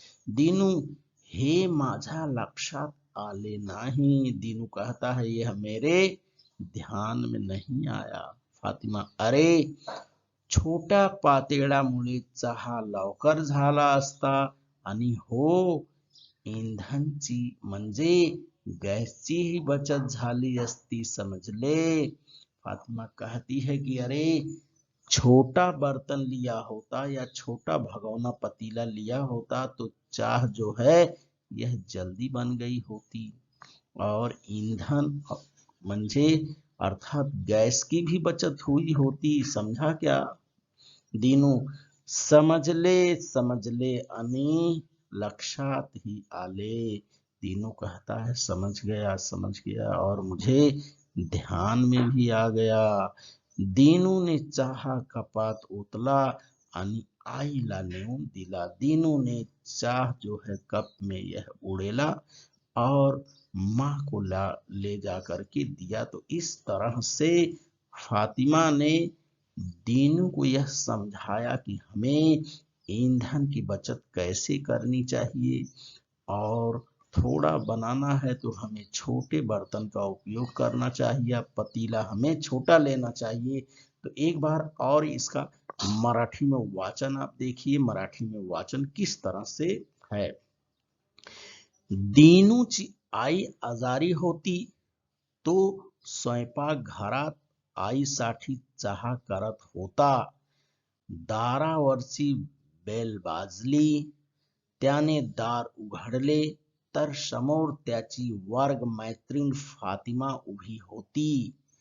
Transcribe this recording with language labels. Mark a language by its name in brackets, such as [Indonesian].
[Marathi] दीनू, हे माझ्या लक्षात आले नाही. [Hindi] दीनू कहता है, यह मेरे ध्यान में नहीं आया. [Marathi] फातिमा, अरे छोट्या पातेल्यामुळे चहा लवकर झाला असता आणि हो, इंधनची म्हणजे गैसची ही बचत झाली असती, समझले. [Hindi] फातिमा कहती है कि अरे छोटा बर्तन लिया होता या छोटा भगोना पतीला लिया होता तो चाह जो है यह जल्दी बन गई होती और ईंधन म्हणजे अर्थात गैस की भी बचत हुई होती. समझा क्या? [Marathi] दीनू, समझले आणि लक्षात ही आले. [Hindi] दीनू कहता है, समझ गया और मुझे ध्यान में भी आ गया. [Marathi] दीनू ने चहा कपात ओतला आणि आईला नेऊन दिला. [Hindi] दीनू ने चाह जो है कप में यह उड़ेला और माँ को ले जा करके दिया. तो इस तरह से फातिमा ने दीनू को यह समझाया कि हमें ईंधन की बचत कैसे करनी चाहिए और थोड़ा बनाना है तो हमें छोटे बर्तन का उपयोग करना चाहिए, पतीला हमें छोटा लेना चाहिए. तो एक बार और इसका मराठी में वाचन आप देखिए. मराठी में वाचन किस तरह से है. [Marathi] दीनूची आई आजारी होती तो स्वयंपाकघरात आईसाठी चहा करत होता. दारावरची बेल वाजली. त्याने दार उघडले तर समोर त्याची वर्ग मैत्रीण फातिमा उभी होती.